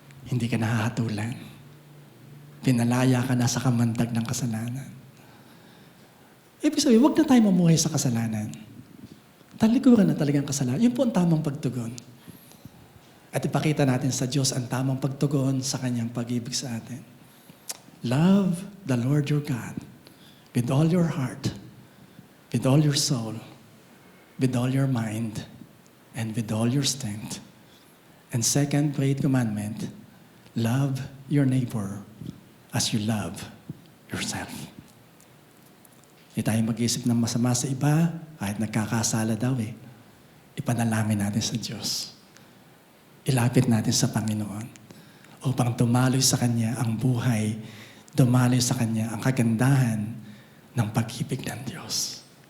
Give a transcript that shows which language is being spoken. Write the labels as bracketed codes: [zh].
[tl] Hindi ka nahahatulan. Pinalaya ka na sa kamantag ng kasalanan. Ibig sabihin, huwag na tayo mamuhay sa kasalanan. Talikuran na talagang kasalanan. Yun po ang tamang pagtugon. At ipakita natin sa Diyos ang tamang pagtugon sa Kanyang pag-ibig sa atin. [en] Love the Lord your God with all your heart, with all your soul, with all your mind, and with all your strength. And second great commandment, love your neighbor as you love yourself. [tl] Hindi tayo mag-isip ng masama sa iba, kahit nagkakasala daw ipanalangin natin sa Diyos. Ilapit natin sa Panginoon upang dumaloy sa Kanya ang buhay, dumaloy sa Kanya ang kagandahan ng pag-ibig ng Diyos.